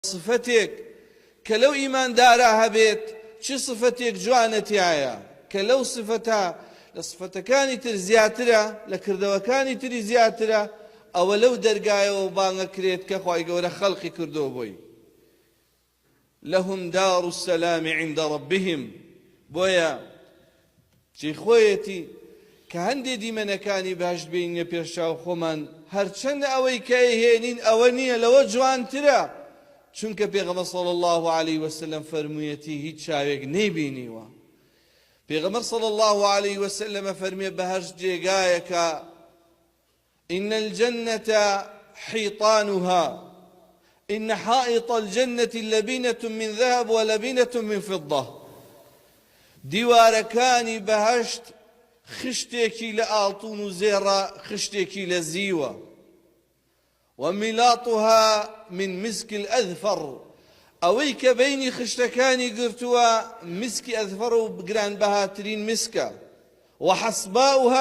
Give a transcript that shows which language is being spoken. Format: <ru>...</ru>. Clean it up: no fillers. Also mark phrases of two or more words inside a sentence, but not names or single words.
<ckb>صفتێک کە لەو ئیماندارە هەبێت چ صفتێک جوانەتیایە کە لەو صفتە لە صفتەکانی تر زیاترە لە کردەوەکانی تری زیاترە ئەوە لەو دەرگایەوە بانگەکرێت کە خوای گەورە خەڵقی کردۆ بۆی</ckb> <ar>لەهم دار السلام عند ربهم</ar> <ckb>بۆیە جێی خۆیەتی کە هەندێ دیمەنەکانی باشت بینە پێشچاو خۆمان هەرچەندە ئەوەی کە هێنین ئەوە نییە لەوە جوانترە چونکە پێغەمبەر</ckb> <ar>صلی الله عليه وسلم</ar> <ckb>فەرموویەتی هیچ چاوێک نەیبینیوە پێغەمبەر</ckb> <ar>صلی الله عليه وسلم</ar> <ckb>فەرمێ بەهەشت جێگایەکە</ckb> <ar>إن الجنة حيطانها إن حائط الجنة لبنة من ذهب ولبنة من فضة</ar> <ckb>دیوارەکانی بەهەشت خشتێکی لە ئاڵتون و زێڕە خشتێکی لە زیوە</ckb> <ar>وملاطها من مسك الأذفر</ar> <ckb>ئەوەی کە بینی خشتەکانی گرتووە مسکی ئەذفەر و گران بەهاترین مسکە وحەسباؤها</ckb>